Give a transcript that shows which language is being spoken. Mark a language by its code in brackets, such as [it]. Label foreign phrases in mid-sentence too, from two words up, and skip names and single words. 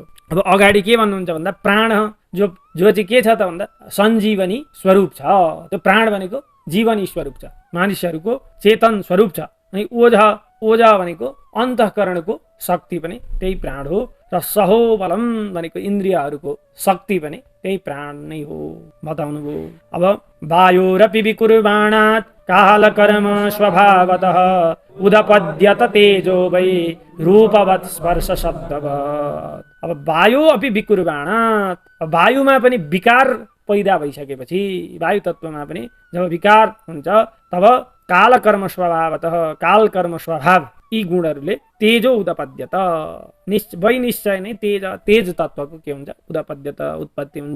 [ne] अब अगाडि के भन्नुहुन्छ भन्दा प्राण जो चाहिँ के छ त भन्दा सञ्जीवनी स्वरूप छ। त्यो प्राण भनेको जीवनी स्वरूप छ, मानिसहरूको चेतन स्वरूप छ। अनि ओझा भनेको अन्तःकरणको शक्ति पनि त्यही प्राण हो र सहोबलम भनेको इन्द्रियहरूको शक्ति पनि त्यही प्राण नै हो बताउनु भयो। [sa] अब वायोरपि विकुर्वाणात् कालकर्म स्वभावतः उदपद्यत तेजो वै रूपवत् स्पर्श शब्दवत्। अब वायु अपि विकुर्वाणात्, [ne] वायुमा पनि विकार पैदा भइसकेपछि, वायु तत्वमा पनि जब विकार हुन्छ तब [sa] कालकर्म स्वभावतः, [ne] कालकर्म स्वभाव यी गुणहरूले [sa] तेजो उदपद्यत, [ne] निश्चय नै तेज तत्वको के हुन्छ, उदपद्यत उत्पत्ति हुन्छ।